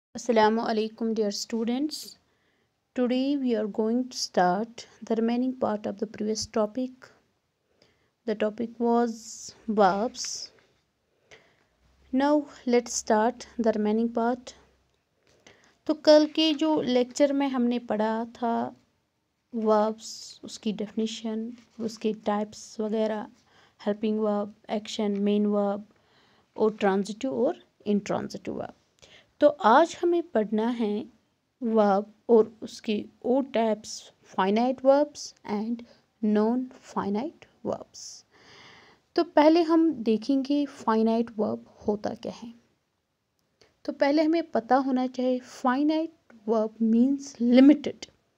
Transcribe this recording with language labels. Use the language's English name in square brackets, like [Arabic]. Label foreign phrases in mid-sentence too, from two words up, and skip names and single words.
[English] Assalamu alaikum, dear students. Today we are going to start the remaining part of the previous topic. The topic was verbs. Now let's start the remaining part. [Hindi] तो कल के जो लेक्चर में हमने पढ़ा था verbs, उसकी definition, उसके types वगैरह, [English] helping verb, action, main verb और transitive और intransitive verb. [Hindi] तो आज हमें पढ़ना है वर्ब और उसके ओ टाइप्स [English] finite verbs and non finite verbs. [Hindi] तो पहले हम देखेंगे [English] finite verb [Hindi] होता क्या है। तो पहले हमें पता होना चाहिए [English] finite verb means limited.